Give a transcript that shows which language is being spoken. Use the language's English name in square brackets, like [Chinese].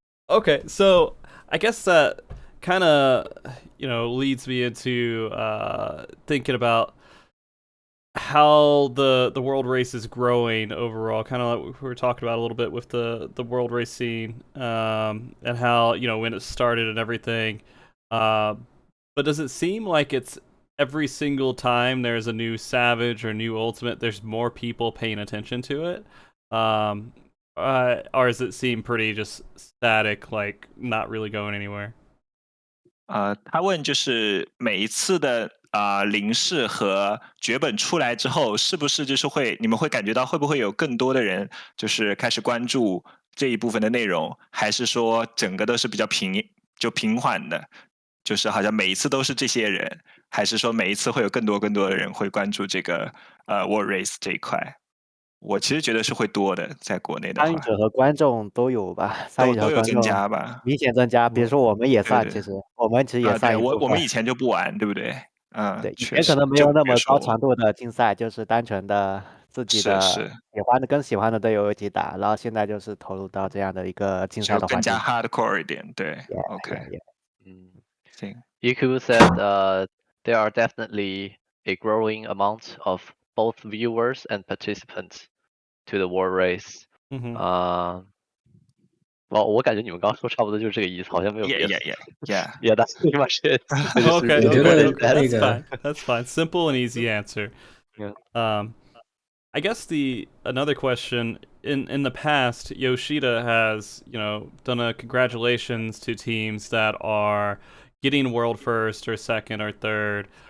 [English] Okay, so I guess that kind of leads me into thinking about how the world race is growing overall, kind of like we were talking about a little bit with the world race scene, and how when it started and everything. But does it seem like it's every single time there's a new Savage or new Ultimate, there's more people paying attention to it? Or does it seem pretty just static, like not really going anywhere? [Chinese] 他问就是每一次的零式和绝本出来之后，是不是就是你们会感觉到会不会有更多的人就是开始关注这一部分的内容，还是说整个都是比较平缓的，就是好像每一次都是这些人，还是说每一次会有更多的人会关注这个World Race 这一块？我其实觉得是会多的，在国内的话，参与者和观众都有吧，参与者和观众都有增加吧，明显增加。比如说我们也算，对其实我们其实也算一部分。我们以前就不玩，对不对？对，以确实前可能没有那么高强度的竞赛，就是单纯的自己的喜欢的队友一起打，然后现在就是投入到这样的一个竞赛的环境，更加 hardcore 一点，对，OK，行。 [English] EQ said there are definitely a growing amount of both viewers and participants to the war race. [Chinese] 我感觉你们刚刚说差不多就是这个意思，好像没有别的。 [English] Yeah, that's pretty much it. Okay, that's fine. Simple and easy answer. Yeah. I guess another question in the past, Yoshida has done a congratulations to teams that are getting world first or second or third.